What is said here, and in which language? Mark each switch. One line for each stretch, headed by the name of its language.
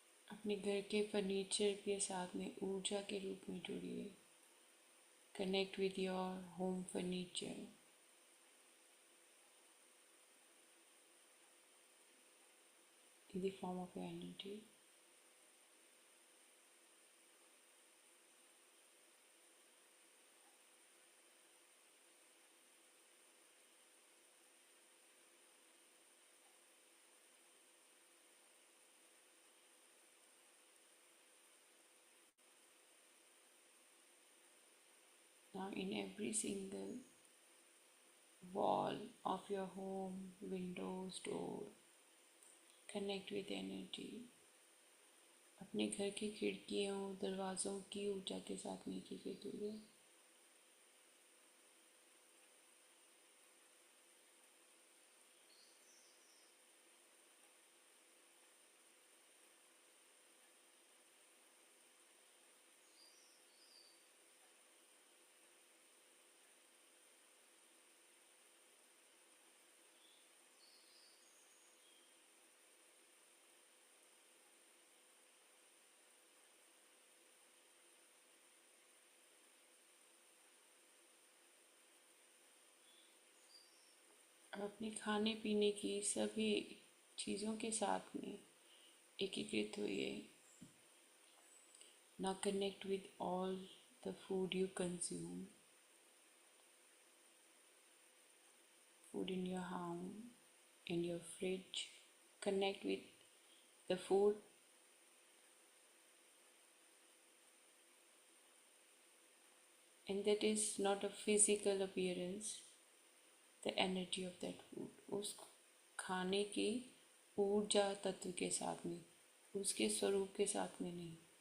Hindi: अपने घर के फर्नीचर के साथ में ऊर्जा के रूप में जुड़िए।
English: Connect with your home furniture in the form of your energy. Now, in every single wall of your home, windows, door, connect with energy.
Hindi: अपने घर की खिड़कियों, दरवाज़ों की ऊर्जा के साथ में एकीकृत हुए। अब अपने खाने पीने की सभी चीज़ों के साथ में एकीकृत हुए।
English: Now connect with all the food you consume. Food in your home, in your fridge. Connect with the food and that is not a physical appearance, the energy of that food,
Hindi: उस खाने की ऊर्जा तत्व के साथ में, उसके स्वरूप के साथ में नहीं।